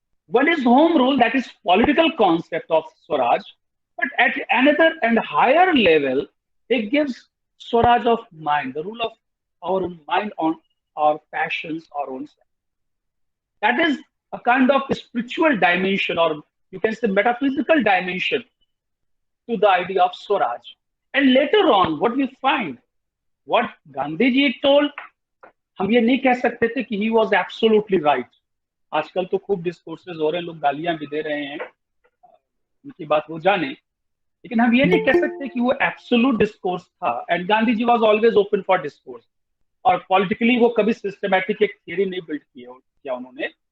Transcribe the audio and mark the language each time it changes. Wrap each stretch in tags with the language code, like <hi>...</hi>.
<en>One is home rule, that is political concept of Swaraj, but at another end higher level it gives Swaraj of mind, the rule of our own mind on our passions, our own self. That is a kind of spiritual dimension, और you can say metaphysical dimension to the idea of Swaraj. And later on, what we find, what Gandhi ji told,</en> <hi>हम ये नहीं कह सकते थे कि</hi> <en>he was absolutely right.</en> <hi>आजकल तो खूब डिस्कोर्सेज हो रहे हैं, लोग गालियां भी दे रहे हैं, उनकी बात वो जाने। लेकिन हम ये नहीं कह सकते कि वो एब्सोल्यूट डिस्कोर्स था।</hi> <en>and Gandhi ji was always open for discourse,</en> <hi>और पॉलिटिकली वो कभी सिस्टमैटिक एक थियरी नहीं बिल्ड किया उन्होंने।</hi>